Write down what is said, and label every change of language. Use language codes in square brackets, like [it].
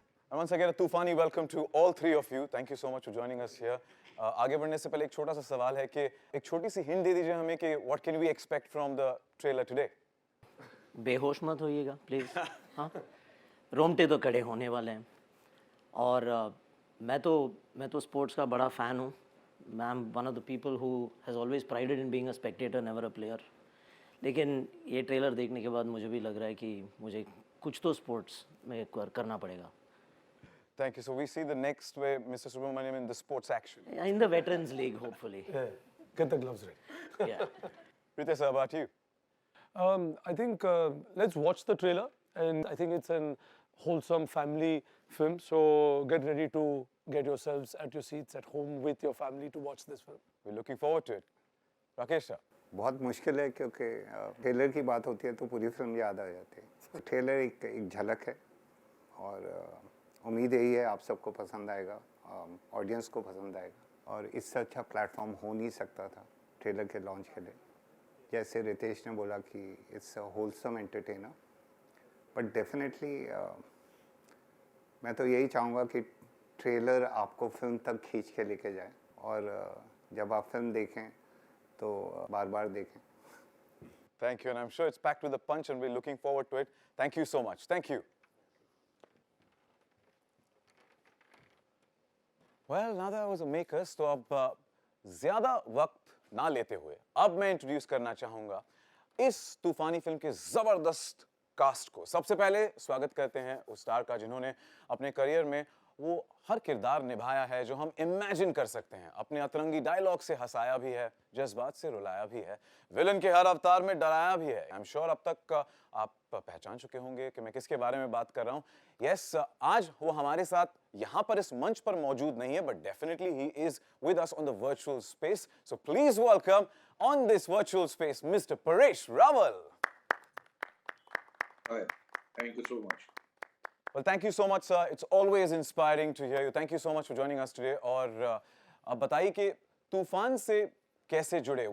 [en] And once again, a tufani welcome to all three of you. Thank you so much for joining us here. [hi] आगे बढ़ने से पहले एक छोटा सा सवाल है कि एक छोटी सी हिंट दे दीजिए हमें कि [en] what can we expect from the trailer today? [hi] बेहोश मत होइएगा प्लीज। हाँ, रोमटे तो कड़े होने वाले हैं। और मैं तो स्पोर्ट्स का बड़ा फ़ैन हूँ। [en] मैं am one of the people who has always prided in being a spectator, never a player. [hi] लेकिन ये ट्रेलर देखने के बाद मुझे भी लग रहा है कि मुझे कुछ तो स्पोर्ट्स में करना पड़ेगा। [en] Thank you. So we see the next way, Mr. Subramaniam, in the sports action. In the Veterans League, hopefully. Yeah, get the gloves ready. Yeah. Ritesh, how about you? I think let's watch the trailer, and I think it's an wholesome family film. So get ready to get yourselves at your seats at home with your family to watch this film. We're looking forward to it. Rakesh sir. [hi] बहुत मुश्किल है क्योंकि trailer की बात होती है तो पूरी फिल्म याद आ जाती है। तो ट्रेलर एक झलक है और उम्मीद यही है आप सबको पसंद आएगा, ऑडियंस को पसंद आएगा। और इससे अच्छा प्लेटफॉर्म हो नहीं सकता था ट्रेलर के लॉन्च के लिए। जैसे रितेश ने बोला कि [en] it's a wholesome entertainer, [hi] but definitely मैं तो यही चाहूँगा कि ट्रेलर आपको फिल्म तक खींच के लेके जाए और जब आप फिल्म देखें तो बार-बार देखें। [en] Thank you, and I'm sure it's packed with a punch, and we're looking forward to it. Thank you so much. Thank you. Well, now that I was a makers, [hi] तो अब ज़्यादा वक्त ना लेते हुए अब मैं इंट्रोड्यूस करना चाहूँगा इस तूफानी फिल्म के ज़बरदस्त कास्ट को। सबसे पहले स्वागत करते हैं उस स्टार का जिन्होंने अपने करियर में वो हर किरदार निभाया है जो हम इमेजिन कर सकते हैं। अपने अतरंगी डायलॉग से हंसाया भी है, जज्बात से रुलाया भी है, विलन के हर अवतार में डराया भी है। [en] I am sure [hi] अब तक आप पहचान चुके होंगे कि मैं किसके बारे में बात कर रहा हूँ। यस, आज वो हमारे साथ यहाँ पर इस मंच पर मौजूद नहीं है, [en] But definitely he is with us on the virtual space. So please welcome on this virtual space mister Paresh Rawal. Hi, thank you so much. Well, thank you so much, sir. It's always inspiring to hear you. Thank you so much for joining us today. [hi] और अब बताइए कि तूफान से कैसे जुड़े?